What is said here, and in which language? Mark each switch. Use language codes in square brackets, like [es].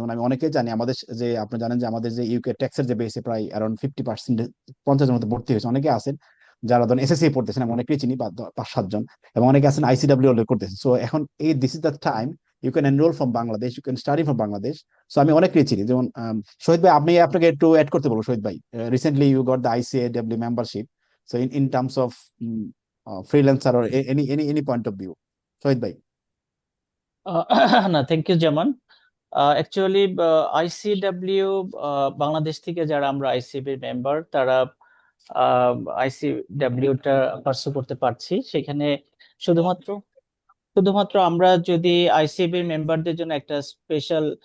[bn] যেমন আমি অনেকে জানি আমাদের যে, আপনি জানেন যে আমাদের যে ইউকে ট্যাক্সের যে বেসে প্রায় অ্যারাউন্ড 50%, 50 মতো ভর্তি হয়েছে, অনেকে আছেন যারা ধরেন এসএসসি পড়তেছেন, আমি অনেকেই চিনি, 5-7 জন, এবং অনেকে আছেন আইসিডব্লিউ করতেছেন। [en] So এখন this is the time you can enrol from Bangladesh, you can study from Bangladesh. [bn] So আমি অনেকেই চিনি, যেমন শহীদ ভাই, আপনি আপনাকে একটু অ্যাড করতে বলবো। [en] শহীদ ভাই, recently you got the ICAW membership, so in terms of freelancer or any point of view, Shohid bhai. [bn] না, thank you Zaman. Actually আইসিডব্লিউ Bangladesh থেকে যারা আমরা আইসিবি মেম্বার, তারা আইসিডব্লিউটা পার্সু করতে পারছি। সেখানে শুধুমাত্র শুধুমাত্র আমরা যদি আইসিবি মেম্বারদের জন্য একটা স্পেশাল